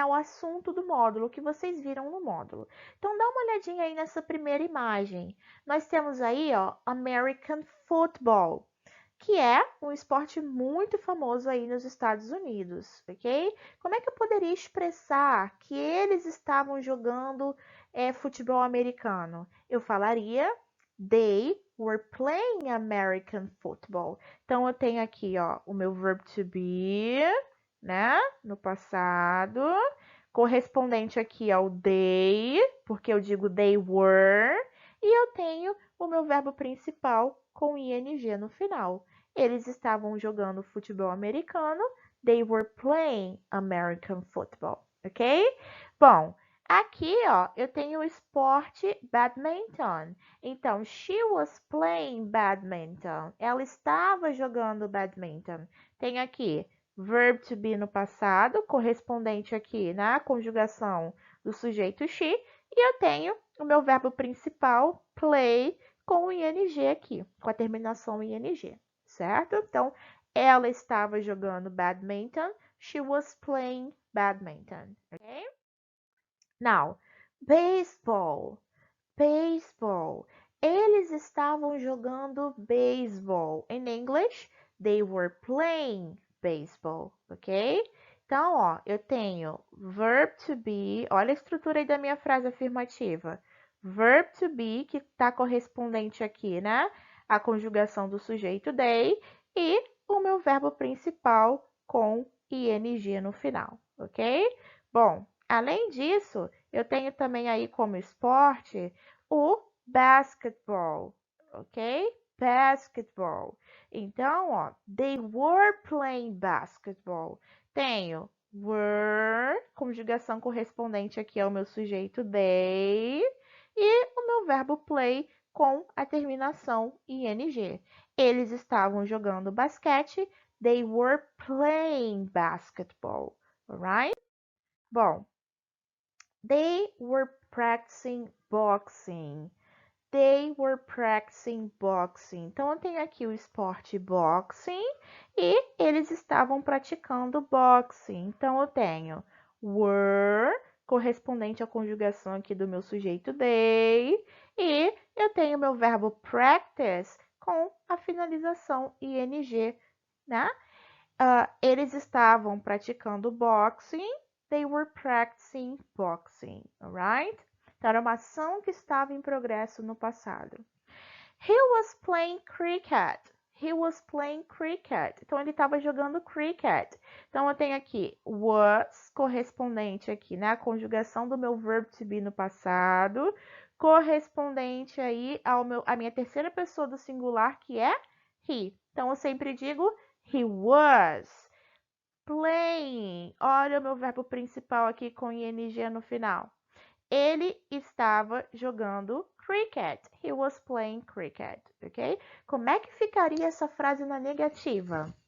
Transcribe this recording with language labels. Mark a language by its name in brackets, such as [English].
[Portuguese] Ao assunto do módulo que vocês viram no módulo. Então, dá uma olhadinha aí nessa primeira imagem. Nós temos aí, ó, American Football, que é um esporte muito famoso aí nos Estados Unidos, ok? Como é que eu poderia expressar que eles estavam jogando futebol americano? Eu falaria [English] they were playing American football. [Portuguese] Então, eu tenho aqui, ó, o meu verb to be, né? No passado, correspondente aqui ao they, porque eu digo they were, e eu tenho o meu verbo principal com ing no final. Eles estavam jogando futebol americano. [English] They were playing American football, ok? [Portuguese] Bom, aqui, ó, eu tenho o esporte badminton. [English] Então, she was playing badminton. [Portuguese] Ela estava jogando badminton. Tem aqui verb to be no passado, correspondente aqui na conjugação do sujeito she, e eu tenho o meu verbo principal, play, com o ing aqui, com a terminação ing, certo? Então, ela estava jogando badminton, [English] she was playing badminton, [Portuguese] ok? [English] Now, baseball, baseball. [Portuguese] Eles estavam jogando beisebol. [English] In English, they were playing baseball, ok? [Portuguese] Então, ó, eu tenho verb to be. Olha a estrutura aí da minha frase afirmativa. Verb to be, que está correspondente aqui, né? a conjugação do sujeito they e o meu verbo principal com ing no final, ok? Bom, além disso, eu tenho também aí como esporte o basketball, ok? [English] Basketball. Então, ó, they were playing basketball. [Portuguese] Tenho were, conjugação correspondente aqui ao meu sujeito they, e o meu verbo play com a terminação ing. Eles estavam jogando basquete. [English] They were playing basketball, alright? Bom, they were practicing boxing. They were practicing boxing. [Portuguese] Então, eu tenho aqui o esporte boxing e eles estavam praticando boxing. Então, eu tenho were, correspondente à conjugação aqui do meu sujeito they, e eu tenho meu verbo practice com a finalização ing, né? Eles estavam praticando boxing. [English] They were practicing boxing, alright? [Portuguese] Então, era uma ação que estava em progresso no passado. [English] He was playing cricket. He was playing cricket. [Portuguese] Então, ele estava jogando cricket. Então, eu tenho aqui was, correspondente aqui, né? A conjugação do meu verbo to be no passado, correspondente aí à minha terceira pessoa do singular, que é he. Então, eu sempre digo [English] he was playing. [Portuguese] Olha o meu verbo principal aqui com ing no final. Ele estava jogando cricket. [English] He was playing cricket, ok? [Portuguese] Como é que ficaria essa frase na negativa?